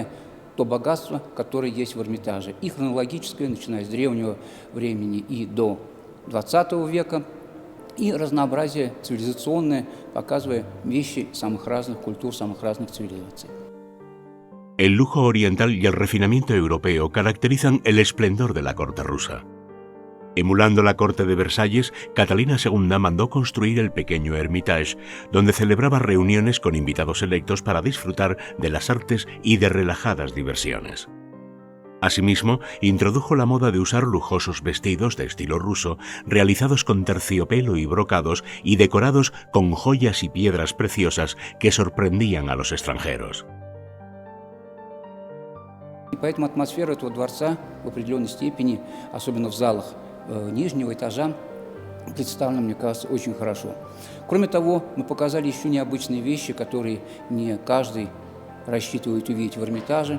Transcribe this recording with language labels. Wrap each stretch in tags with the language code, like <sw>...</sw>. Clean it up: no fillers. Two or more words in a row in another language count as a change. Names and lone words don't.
<ru>то богатство, которое есть в Эрмитаже, и хронологическое, начиная с древнего времени и до XX века, и разнообразие цивилизационное, показывая вещи самых разных культур, самых разных цивилизаций.</ru> <es>El lujo oriental y el refinamiento europeo caracterizan el esplendor de la corte rusa. Emulando la corte de Versalles, Catalina II mandó construir el pequeño Hermitage, donde celebraba reuniones con invitados selectos para disfrutar de las artes y de relajadas diversiones. Asimismo, introdujo la moda de usar lujosos vestidos de estilo ruso, realizados con terciopelo y brocados y decorados con joyas y piedras preciosas que sorprendían a los extranjeros.</es> <ru>И поэтому атмосфера этого дворца в определенной степени, особенно в залах нижнего этажа, представлена, мне кажется, очень хорошо. Кроме того, мы показали еще необычные вещи, которые не каждый рассчитывает увидеть в Эрмитаже.</ru>